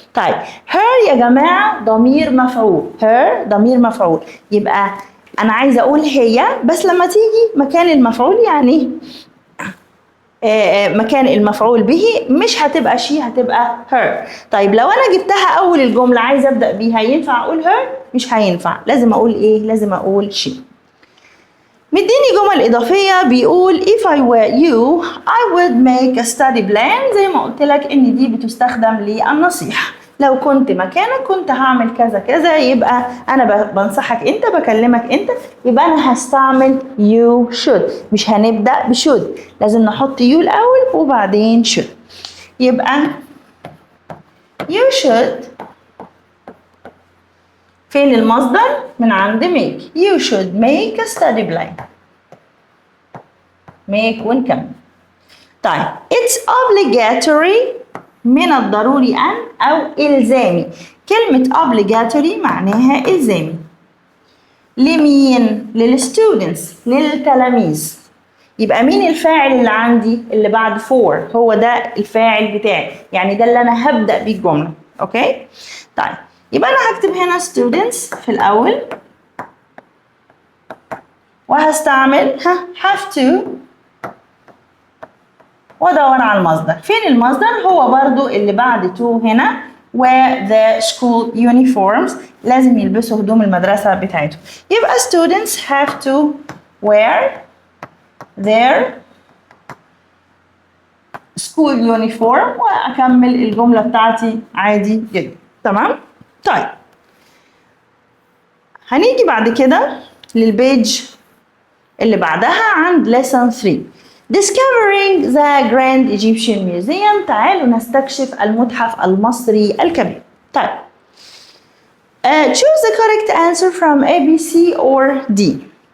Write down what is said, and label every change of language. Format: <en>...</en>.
<ar>طيب her يا جماعة ضمير مفعول، her ضمير مفعول، يبقى أنا عايزة أقول هي بس لما تيجي مكان المفعول يعني مكان المفعول به مش هتبقى she، هتبقى her. طيب لو أنا جبتها أول الجملة عايزة أبدأ بيها ينفع أقول her؟ مش هينفع، لازم أقول إيه؟ لازم أقول she. مديني جمل إضافية بيقول</ar> <en>if I were you I would make a study plan.</en> <ar>زي ما قلت لك إن دي بتستخدم للنصيحة، لو كنت مكانك كنت هعمل كذا كذا، يبقى أنا بنصحك أنت، بكلمك أنت، يبقى أنا هستعمل</ar> <en>you should،</en> <ar>مش هنبدأ بshould، لازم نحط you الأول وبعدين should. يبقى you should فين المصدر؟ من عند make.</ar> <en>You should make a study plan.</en> <ar>make ونكمل. طيب</ar> <en>it's obligatory</en> <ar>من الضروري أن أو إلزامي. كلمة obligatory معناها إلزامي. لمين؟ للستودنتس، للتلاميذ. يبقى مين الفاعل اللي عندي اللي بعد for؟ هو ده الفاعل بتاعي، يعني ده اللي أنا هبدأ بيه الجملة. أوكي؟ طيب يبقى أنا هكتب هنا students في الأول وهستعمل</ar> <en>have to</en> <ar>وأدور على المصدر. فين المصدر؟ هو برضو اللي بعد to هنا</ar> <en>wear the school uniforms.</en> <ar>لازم يلبسوا هدوم المدرسة بتاعتهم.</ar> <en>يبقى students have to wear their school uniform</en> <ar>وأكمل الجملة بتاعتي عادي جدا. تمام؟ طيب هنيجي بعد كده للبيج اللي بعدها عند lesson 3.</ar> <en>Discovering the Grand Egyptian Museum.</en> <ar>تعالوا نستكشف المتحف المصري الكبير.</ar> <en>طيب choose the correct answer from A, B, C or D.</en>